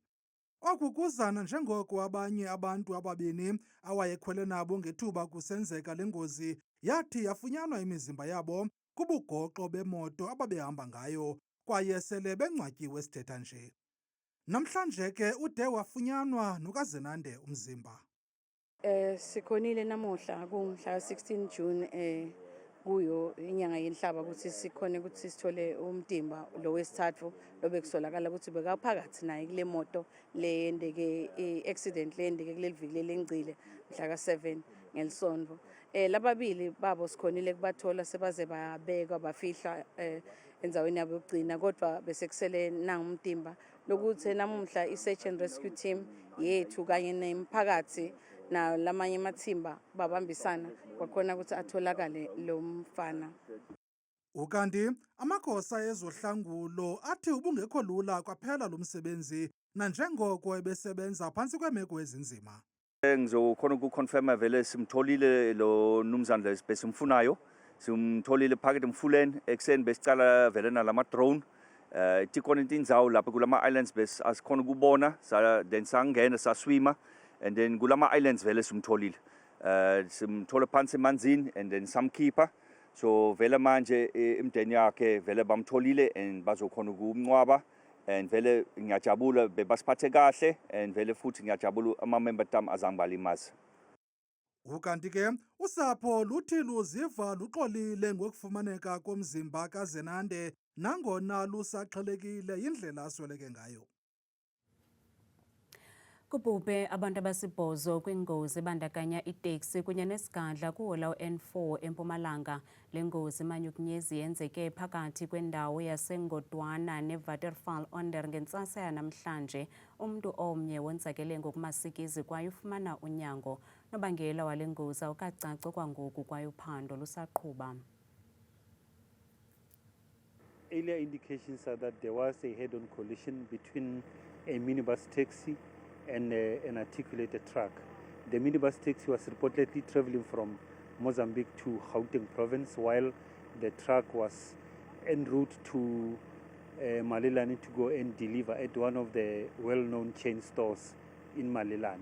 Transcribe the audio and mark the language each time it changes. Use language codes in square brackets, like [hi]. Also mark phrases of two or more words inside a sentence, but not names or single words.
[xh] Oku kuzana njengoko abanye abantu ababini awayekhwele nabo ngethuba kusenzeka le ngozi yathi yafunyanwa imizimba yabo kubugoxo bemoto ababehamba ngayo kwaye sele bengcwatyiwe sithetha nje. Namhlanje ke ude wafunyanwa nokaZenande umzimba. [ss] Sikhonile namuhla kumhla 16 June kuyo inyanga yenhlaba ukuthi sikhone ukuthi sithole umtimba lo wesithathu lobekusolakala ukuthi bekaphakathi naye kule moto le yendeke accident le yendeke kuleli viki lengcile mhla ka7 ngelisonto. Lababili babo sikhonile kubathola sebaze babekwa bafihla endaweni yabo yokugcina, kodwa bese kusele nangumtimba lokuthi namuhla i- [en] search and rescue team [ss] yethu kanye nemphakathi na lamanye amathimba babambisana kwakhona ukuthi atholakale lo mfana. [xh] Ukanti amagosa ezohlangulo athi ubungekho lula kwaphela lo msebenzi nanjengoko ebesebenza phantsi kweemeko ezinzima. [ss] Ngizokhona ukuconfirma vele simtholile lo mnumzana besimfunayo, simtholile phakathi emfuleni ekuseni besicala vele nalama drone tikhona indzawo lapha kulama islands bes asikhona ukubona then sangena saswima [en] and then [ss] kulama islands vele simtholile simthola phansi emanzini [en] and then [ss] samkhipha. So vele manje imndeni yakhe vele bamtholile and bazokhona ukumncwaba and vele ngiyajabula bebasiphathe kahle and vele futhi ngiyajabula ama-member tam azange balimaza. [xh] Ukanti ke usapho luthi luziva luxolile ngokufumaneka komzimba kaZenande nangona lusaxhelekile indlela asweleke ngayo. Kubhubhe abantu abasibhozo kwingozi ebandakanya iteksi kunye nesigadla kuhola N4 eMpumalanga. Le ngozi manyukunyezi yenzeke phakathi kwendawo yaseNgodwana neWaterval Onder ngentsasa yanamhlanje. Umuntu omnye wonzakele ngokumasikizi kwaye ufumana unyango. Nobangela wale ngozi awukacaci kwangoku kwaye uphando lusaqhuba. [en] Earlier indications are that there was a head-on collision between a minibus taxi and an articulated truck. The minibus taxi was reportedly traveling from Mozambique to Gauteng province, while the truck was en route to Malelane to go and deliver at one of the well-known chain stores in Malelane.